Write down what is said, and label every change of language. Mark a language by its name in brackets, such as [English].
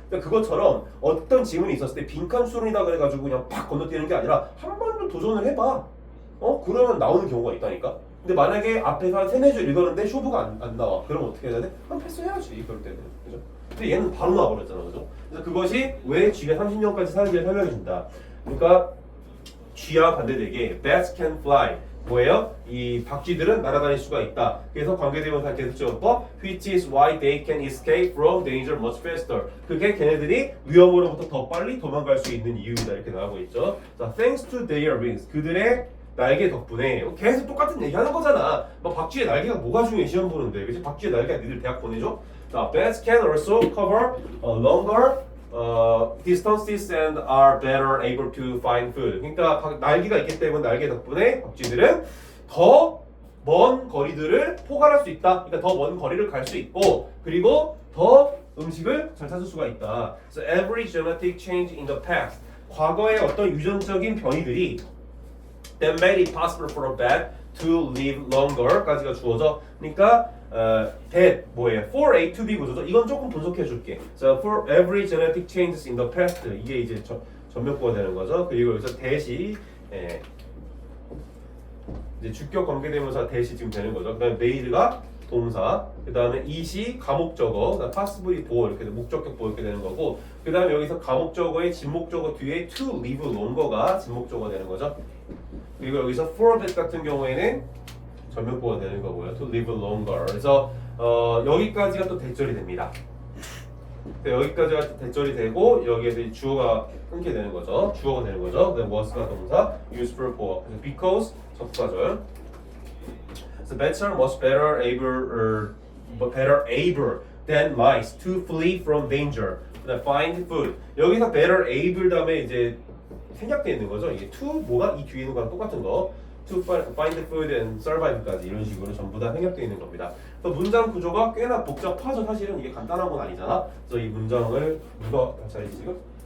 [Korean] 그러니까 그것처럼 어떤 지문이 있었을 때 빈칸 수론이다 그래가지고 그냥 팍 건너뛰는 게 아니라 한 번도 도전을 해봐. 그러면 나오는 경우가 있다니까. 근데 만약에 앞에서 한 3-4줄 읽었는데 쇼부가 안 나와. 그러면 어떻게 해야 돼? 그럼 패스해야지. 그럴 때는. 그죠? 근데 얘는 바로 나와버렸잖아. 그죠? 그래서 그것이 왜 G가 30년까지 사는지를 설명해준다. 그러니까 G와 반대되게 [English] bats can fly. [Korean] 뭐예요? 이 박쥐들은 날아다닐 수가 있다. 그래서 관계대명사 계속적법 [English] which is why they can escape from danger much faster. [Korean] 그게 걔네들이 위험으로부터 더 빨리 도망갈 수 있는 이유이다. 이렇게 나오고 있죠. 자, [English] thanks to their wings. [Korean] 그들의 날개 덕분에 계속 똑같은 얘기하는 거잖아. 뭐 박쥐의 날개가 뭐가 중요해 시험 보는데, 그치? 박쥐의 날개가 니들 대학 보내줘? 자, bats can also cover longer distances and are better able to find food. 그러니까 날개가 있기 때문에 날개 덕분에 박쥐들은 더 먼 거리들을 포괄할 수 있다. 그러니까 더 먼 거리를 갈 수 있고, 그리고 더 음식을 잘 찾을 수가 있다. [English] So every genetic change in the past. [Korean] 과거의 어떤 유전적인 변이들이 [English] that made it possible for a bat to live longer [Korean] 까지가 주어져. 그러니까 that 뭐예요? for A to B 구조죠. 이건 조금 분석해 줄게. [English] So for every genetic changes in the past [Korean] 이게 이제 전면부가 되는 거죠. 그리고 여기서 that이 이제 주격 관계대명사 that이 지금 되는 거죠. 그다음에 made가 동사, 그 다음에 it이 가목적어, 그다음 possibly 보어 이렇게 목적격 보어 이렇게 되는 거고, 그 다음에 여기서 가목적어의 진목적어 뒤에 to live longer가 진목적어 되는 거죠. 그리고 여기서 for that 같은 경우에는 전면부가 되는 거고요. [English] to live longer. [Korean] 그래서 여기까지가 또 대절이 됩니다. 여기까지가 대절이 되고 여기에서 주어가 끊게 되는 거죠. 주어가 되는 거죠. 그다음 was가 동사, useful for. 그래서 because 접사절. [English] So bats are much better able than mice to flee from danger. [Korean] 그다음 [English] find food. [Korean] 여기서 better able 다음에 이제 생략되어 있는 거죠. 이게 to 뭐가 이 뒤에 있는 거랑 똑같은 거. [English] to find food and survive [Korean] 까지 이런 식으로 전부 다 생략되어 있는 겁니다. 그래서 문장 구조가 꽤나 복잡하죠. 사실은 이게 간단한 건 아니잖아. 그래서 이 문장을 누가 잘했지 지금?